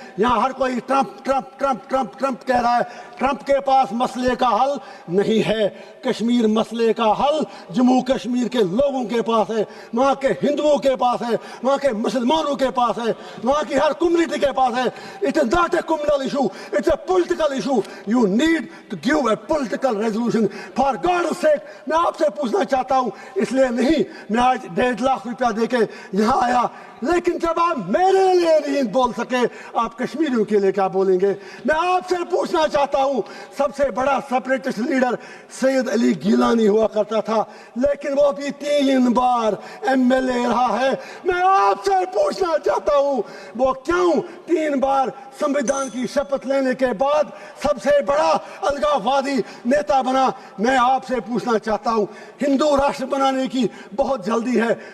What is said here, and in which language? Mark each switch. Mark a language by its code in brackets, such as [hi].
[ur] یہاں ہر کوئی Trump Trump Trump Trump Trump کہہ رہا ہے. ٹرمپ کے پاس مسئلے کا حل نہیں ہے. کشمیر مسئلے کا حل جموں کشمیر کے لوگوں کے پاس ہے، وہاں کے ہندوؤں کے پاس ہے، وہاں کے مسلمانوں کے پاس ہے، وہاں کی ہر کمیونٹی کے پاس ہے. [en] It is not a communal issue, it's a political issue. You need to give a political resolution. For God's sake, [ur] میں آپ سے پوچھنا چاہتا ہوں، اس لیے نہیں میں آج 1.5 لاکھ روپیہ دے کے یہاں آیا. لیکن جب آپ میرے لیے نہیں بول سکے آپ کشمیریوں کے لیے کیا بولیں گے؟ میں آپ سے پوچھنا چاہتا ہوں، سب سے بڑا سپریٹسٹ لیڈر سید علی گیلانی ہوا کرتا تھا، لیکن وہ بھی 3 بار MLA رہا ہے۔ میں آپ سے پوچھنا چاہتا ہوں وہ کیوں 3 بار سمویدھان کی شپت لینے کے بعد سب سے بڑا الگاووادی نیتا بنا؟ میں آپ سے پوچھنا چاہتا ہوں، ہندو راشٹر بنانے کی بہت جلدی ہے،